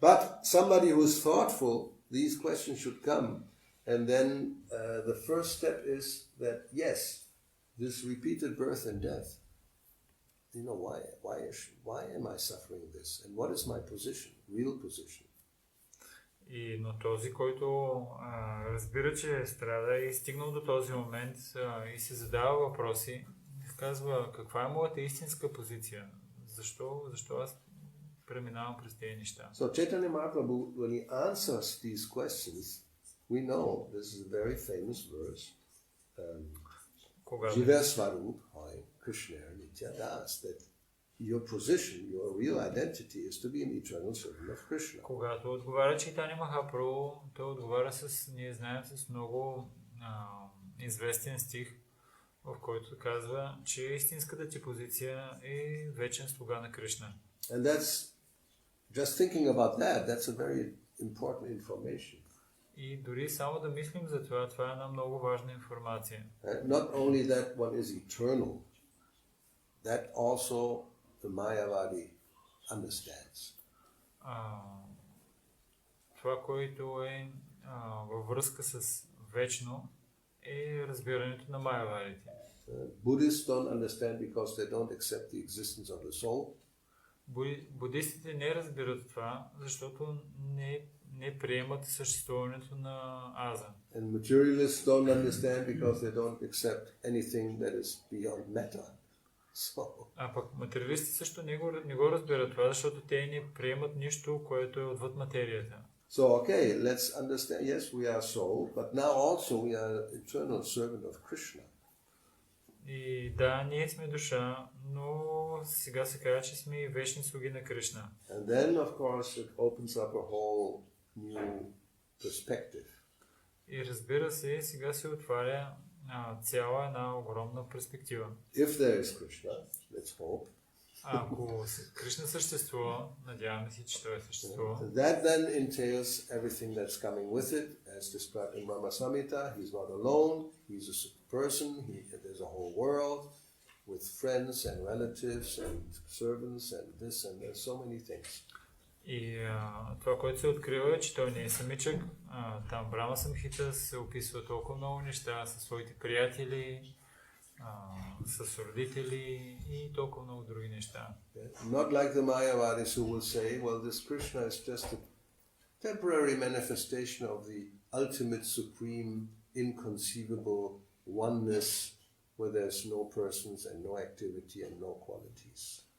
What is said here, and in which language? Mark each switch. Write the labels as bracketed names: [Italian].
[English] But somebody who's thoughtful, these questions should come. And then the first step is that, yes, this repeated birth and death why am I suffering this? And what is my position, real position? [Bulgarian] Но този, който разбира, че страда и стигнал до този момент и се задава въпроси, казва, каква е моята истинска позиция? Защо аз преминавам през тези неща? [English] So Chaitanya Mahaprabhu, when he answers these questions, we know this is a very famous verse. [Sanskrit] Jiva Svarup, Krishna Nitya Das, [English] that your position, your real identity is to be an eternal servant of Krishna. [Bulgarian] Когато отговаря Чайтания Махапрабху, той отговаря ние знаем, с много известен стих, в който казва, че истинската ти позиция е вечен слуга на Кришна. [English] And that's, just thinking about that, that's a very important information. [Bulgarian] И дори само да мислим за това, това е една много важна информация. [English] Not only that one is eternal, that also the Mayavadi understands. [Bulgarian] Това, което е във връзка с вечно, е разбирането на майавадите. [English] Buddhists don't understand because they don't accept the existence of the soul. [Bulgarian] Будистите не разбират това, защото не приемат съществуването на аза. [English] And materialists don't understand because they don't accept anything that is beyond matter. So, [Bulgarian] А пък материалисти също не го разбират това, защото те не приемат нищо, което е отвъд материята. [English] so okay, let's understand, yes, we are soul, but now also we are eternal servant of Krishna. [Bulgarian] И да, ние сме душа, но сега се казва, че сме и вечни слуги на Кришна. [English] And then, of course, it opens up a whole new perspective. [Bulgarian] И разбира се, сега се отваря цяла една огромна перспектива. [English] If there is Krishna, let's hope. [Bulgarian] Ако Кришна съществува, надяваме се, че той съществува. [English] That then entails everything that's coming with it, as described in Brahma Samhita. He's not alone, he's a person, there's a whole world with friends and relatives and servants and this and there's so many things. [Bulgarian] И това, което се открива е, че той не е самичък. Там Брама Самхита се описва толкова много неща със своите приятели, с родители и толкова много други неща. [English] Not like the Mayavadis who will say, well, this Krishna is just a temporary manifestation of the ultimate supreme inconceivable oneness where there's no persons and no activity and no qualities.